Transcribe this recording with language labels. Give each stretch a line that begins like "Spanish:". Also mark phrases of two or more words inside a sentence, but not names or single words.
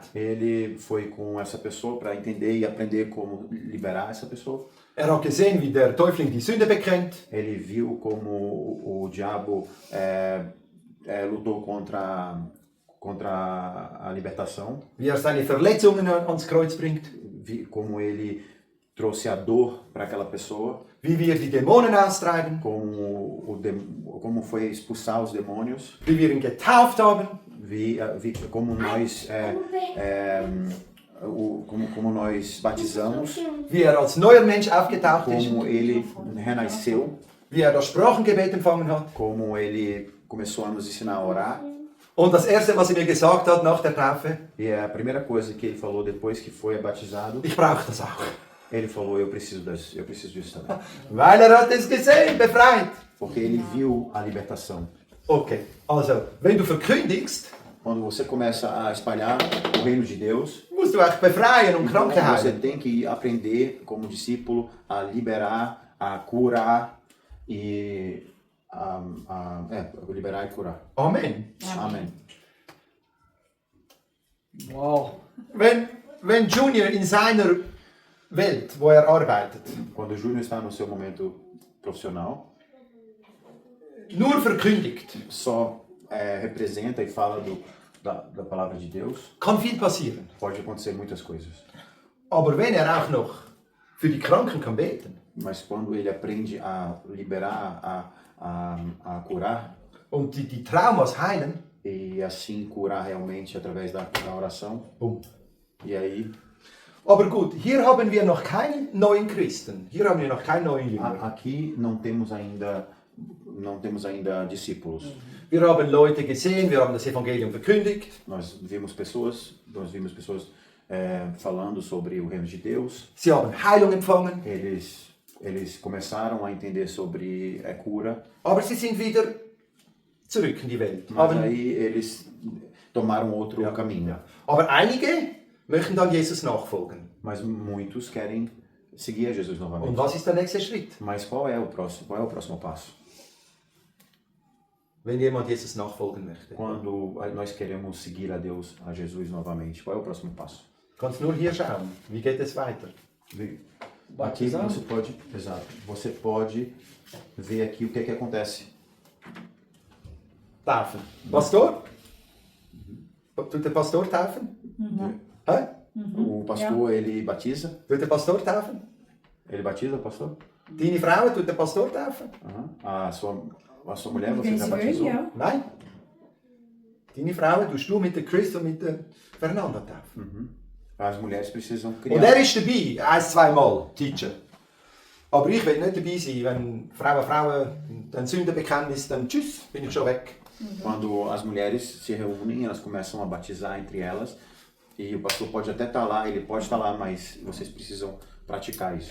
Portuguese: Ele foi com essa pessoa para entender e aprender como liberar essa pessoa.
German: Er hat gesehen, wie der Täufling die Sünde bekennt.
Portuguese: Ele viu como o diabo lutou contra a libertação,
German: Wie er seine Verletzungen ans Kreuz bringt.
Portuguese: como ele trouxe a dor para aquela pessoa,
German: Wie wir die Dämonen austreiben.
Portuguese: como foi expulsar os demônios,
German: Wie wir ihn getauft haben.
Portuguese: como nós como nós batizamos,
German: Wie er als neuer Mensch aufgetaucht ist.
Portuguese: como ele renasceu,
German: Wie er das Sprachengebet empfangen hat.
Portuguese: como ele começou a nos ensinar a orar.
German: Und das Erste, was er mir gesagt hat nach der Taufe,
Portuguese: E a primeira coisa que ele falou depois que foi batizado,
German: ich brauche das auch.
Portuguese: ele falou, eu preciso disso também.
German: Weil er hat es gesehen, befreit.
Portuguese: Porque ele viu a libertação.
German: Okay, also, wenn du verkündigst,
Portuguese: Quando você começa a espalhar o reino de Deus,
German: musst du auch befreien und
Portuguese: então
German: Kranke
Portuguese: você
German: heilen.
Portuguese: tem que aprender como discípulo a liberar, a curar e liberar e curar.
German: Amen.
Portuguese: Amém. Uau!
German: Wenn Junior in seiner Welt, wo er arbeitet,
Portuguese: Quando o Júnior está no seu momento profissional,
German: nur verkündigt,
Portuguese: só representa e fala da palavra de Deus,
German: kann viel passieren.
Portuguese: pode acontecer muitas coisas.
German: Aber wenn er auch noch für die Kranken kann beten
Portuguese: Mas quando ele aprende a liberar, a curar,
German: und die Traumas heilen,
Portuguese: e assim curar realmente através da oração,
German: boom.
Portuguese: e aí
German: Aber gut, hier haben wir noch keinen neuen Christen. Hier haben wir noch keinen neuen Jünger.
Portuguese: aqui não temos ainda discípulos.
German: Wir haben Leute gesehen, wir haben das Evangelium verkündigt.
Portuguese: Nós vimos pessoas falando sobre o reino de Deus.
German: Sie haben Heilung empfangen,
Portuguese: Eles começaram a entender sobre cura,
German: aber sie sind wieder zurück in die Welt.
Portuguese: mas aí eles tomaram outro caminho.
German: Aber einige möchten dann Jesus nachfolgen.
Portuguese: Mas muitos querem seguir a Jesus
German: Und
Portuguese: novamente.
German: was ist der nächste Schritt?
Portuguese: Mas qual é o próximo passo?
German: Wenn jemand Jesus nachfolgen möchte?
Portuguese: Quando nós queremos seguir a Deus, a Jesus novamente, qual é o próximo passo?
German: Kannst nur hier schauen. Wie geht es weiter?
Portuguese: Aqui Batizar? você pode ver aqui o que é que acontece.
German: Taufen. Pastor? Tut der Pastor taufen? Hä?
Portuguese: O pastor, ele batiza?
German: Tut der Pastor taufen?
Portuguese: Ele batiza, o pastor?
German: Deine Frau, tut der Pastor taufen?
Portuguese: Aham. A sua mulher, você
German: Wenn
Portuguese: já
German: sie wollen,
Portuguese: batizou?
German: ja. Nein. Deine Frau tust du mit der Chris und mit der Fernanda taufen.
Portuguese: As mulheres precisam
German: Und
Portuguese: criar.
German: er ist dabei, 1-2 Mal, Teacher. Aber ich will nicht dabei sein, wenn Frauen ein Sündenbekenntnis, dann tschüss, bin ich schon weg.
Portuguese: Quando as mulheres se reúnem, elas começam a batizar entre elas. E o pastor pode até estar lá, ele pode estar lá, mas vocês precisam praticar isso.